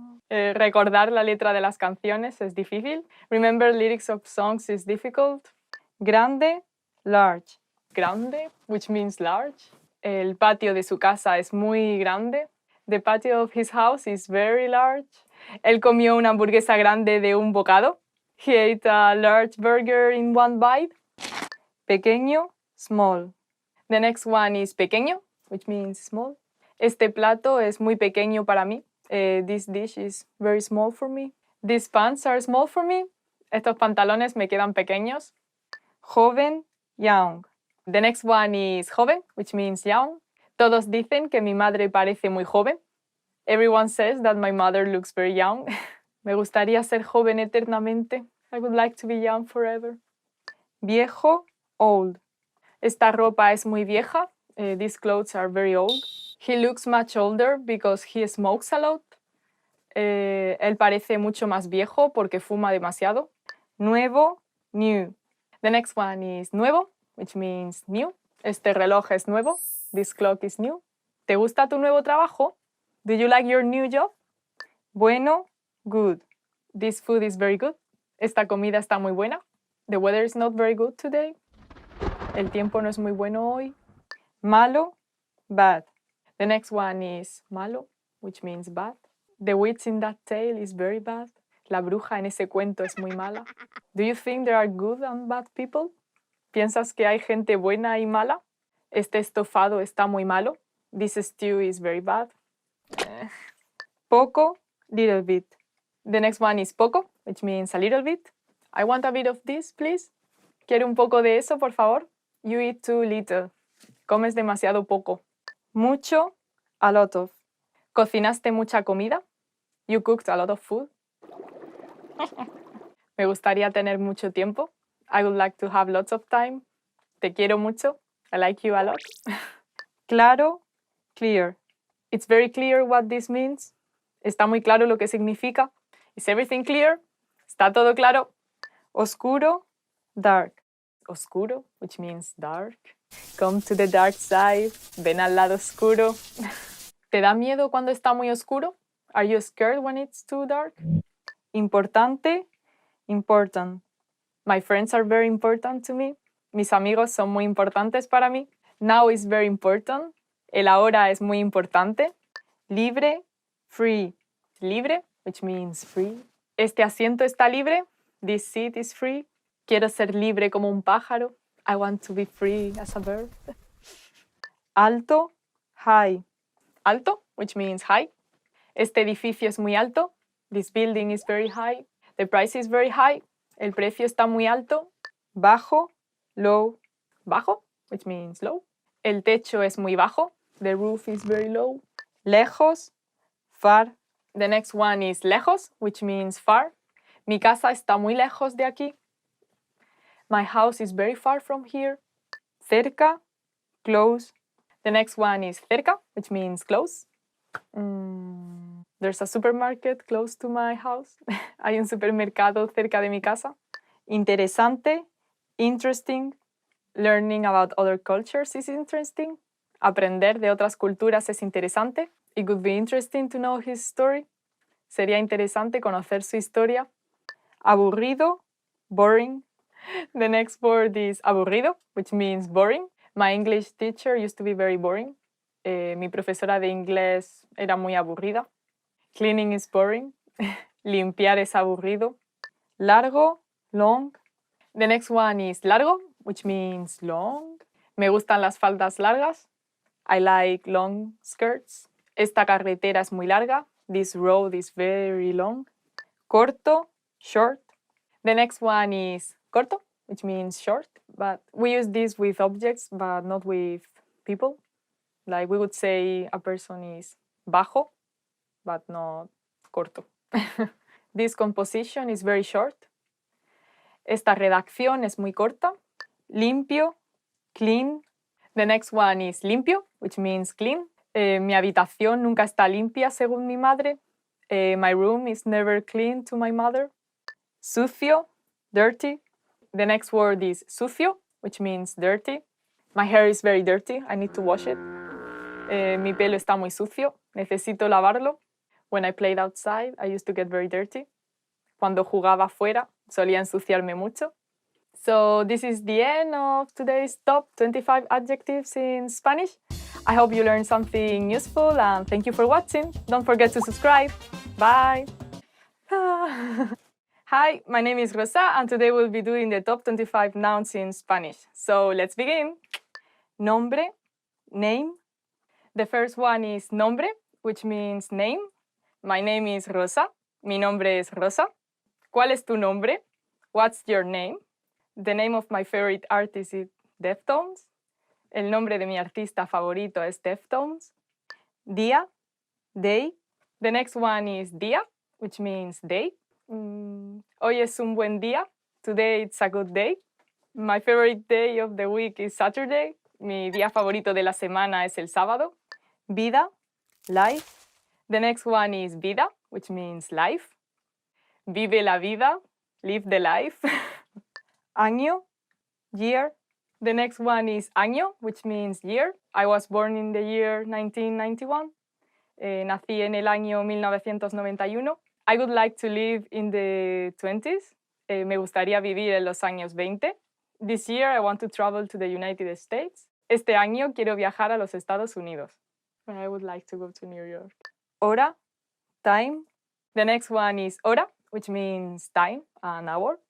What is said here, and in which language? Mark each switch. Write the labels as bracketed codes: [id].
[es] Recordar la letra de las canciones es difícil. [en] Remember lyrics of songs is difficult. Grande, large. Grande, which means large. [es] El patio de su casa es muy grande. [en] The patio of his house is very large. [es] Él comió una hamburguesa grande de un bocado. [en] He ate a large burger in one bite. Pequeño, small. The next one is pequeño, which means small. [es] Este plato es muy pequeño para mí. [en] This dish is very small for me. These pants are small for me. [es] Estos pantalones me quedan pequeños. [en] Joven, young. The next one is joven, which means young. [es] Todos dicen que mi madre parece muy joven. [en] Everyone says that my mother looks very young. [es] Me gustaría ser joven eternamente. [en] I would like to be young forever. Viejo, old. [es] Esta ropa es muy vieja. [en] These clothes are very old. He looks much older because he smokes a lot. [es] Él parece mucho más viejo porque fuma demasiado. [en] Nuevo, new. The next one is nuevo, which means new. [es] Este reloj es nuevo. [en] This clock is new. [es] ¿Te gusta tu nuevo trabajo? [en] Do you like your new job? Bueno, good. This food is very good. [es] Esta comida está muy buena. [en] The weather is not very good today. [es] El tiempo no es muy bueno hoy. [en] Malo, bad. The next one is malo, which means bad. The witch in that tale is very bad. [es] La bruja en ese cuento es muy mala. [en] Do you think there are good and bad people? [es] ¿Piensas que hay gente buena y mala? Este estofado está muy malo. [en] This stew is very bad. Poco, little bit. The next one is poco, which means a little bit. I want a bit of this, please. [es] ¿Quiere un poco de eso, por favor? [en] You eat too little. [es] Comes demasiado poco. Mucho, a lot of. ¿Cocinaste mucha comida? [en] You cooked a lot of food. [es] Me gustaría tener mucho tiempo. [en] I would like to have lots of time. [es] Te quiero mucho. [en] I like you a lot. Claro, clear. It's very clear what this means. [es] Está muy claro lo que significa. [en] Is everything clear? [es] ¿Está todo claro? [en] Oscuro, dark. Oscuro, which means dark. Come to the dark side. [es] Ven al lado oscuro. ¿Te da miedo cuando está muy oscuro? [en] Are you scared when it's too dark? Importante, important. My friends are very important to me. [es] Mis amigos son muy importantes para mí. [en] Now is very important. [es] El ahora es muy importante. Libre, free. Libre, [en] which means free. [es] Este asiento está libre. [en] This seat is free. [es] Quiero ser libre como un pájaro. [en] I want to be free as a bird. Alto, high. Alto, which means high. [es] Este edificio es muy alto. [en] This building is very high. The price is very high. [es] El precio está muy alto. [en] Bajo, low. [es] Bajo, [en] which means low. [es] El techo es muy bajo. [en] The roof is very low. Lejos, far. The next one is lejos, which means far. [es] Mi casa está muy lejos de aquí. [en] My house is very far from here. Cerca, close. The next one is cerca, which means close. There's a supermarket close to my house. [es] Hay un supermercado cerca de mi casa. [en] Interesante, interesting. Learning about other cultures is interesting. [es] Aprender de otras culturas es interesante. [en] It would be interesting to know his story. [es] Sería interesante conocer su historia. [en] Aburrido, boring. The next word is aburrido, which means boring. My English teacher used to be very boring. [es] Mi profesora de inglés era muy aburrida. [en] Cleaning is boring. [es] Limpiar es aburrido. [en] Largo, long. The next one is largo, which means long. [es] Me gustan las faldas largas. [en] I like long skirts. [es] Esta carretera es muy larga. [en] This road is very long. Corto, short. The next one is corto, which means short, but we use this with objects, but not with people. Like we would say a person is bajo, but not corto. This composition is very short. [es] Esta redacción es muy corta. [en] Limpio, clean. The next one is limpio, which means clean. [es] Mi habitación nunca está limpia según mi madre. [en] My room is never clean to my mother. Sucio, dirty. The next word is sucio, which means dirty. My hair is very dirty. I need to wash it. [es] Mi pelo está muy sucio. Necesito lavarlo. [en] When I played outside, I used to get very dirty. [es] Cuando jugaba afuera, solía ensuciarme mucho. [en] So this is the end of today's top 25 adjectives in Spanish. I hope you learned something useful and thank you for watching. Don't forget to subscribe. Bye. Hi, my name is Rosa and today we'll be doing the top 25 nouns in Spanish. So let's begin. Nombre, name. The first one is nombre, which means name. My name is Rosa. [es] Mi nombre es Rosa. ¿Cuál es tu nombre? [en] What's your name? The name of my favorite artist is Deftones. [es] El nombre de mi artista favorito es Deftones. [en] Día, day. The next one is día, which means day. [es] Hoy es un buen día. [en] Today it's a good day. My favorite day of the week is Saturday. [es] Mi día favorito de la semana es el sábado. [en] Vida, life. The next one is vida, which means life. [es] Vive la vida, [en] live the life. Año, year. The next one is año, which means year. I was born in the year 1991. [es] Nací en el año 1991. [en] I would like to live in the 20s. [es] Me gustaría vivir en los años 20. [en] This year I want to travel to the United States. [es] Este año quiero viajar a los Estados Unidos. [en] I would like to go to New York. Hora, time. The next one is hora, which means time, an hour.